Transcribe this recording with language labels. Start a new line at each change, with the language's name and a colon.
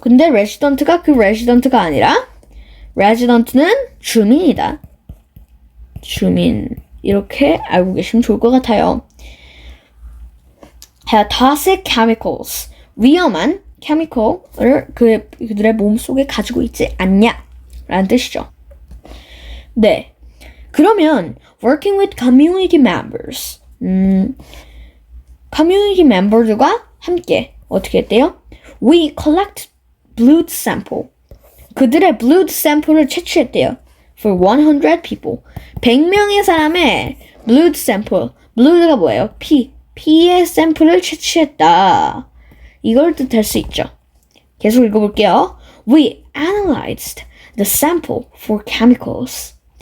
Korean: 근데 resident가 그 resident가 아니라 resident는 주민이다. 주민. 이렇게 알고 계시면 좋을 것 같아요.
English: have toxic chemicals.
Korean: 위험한 chemical을 그들의 몸속에 가지고 있지 않냐 라는 뜻이죠. 네. 그러면
English: working with community members. community member들과
Korean: 함께 어떻게 했대요?
English: We collect blood sample.
Korean: 그들의
English: blood sample
Korean: 을 채취했대요.
English: For 100 people.
Korean: 100명의 사람의
English: blood sample.
Korean: blood가 뭐예요? 피의 샘플을 채취했다. 이걸 뜻할 수 있죠. 계속 읽어볼게요.
English: We analyzed the sample for chemicals.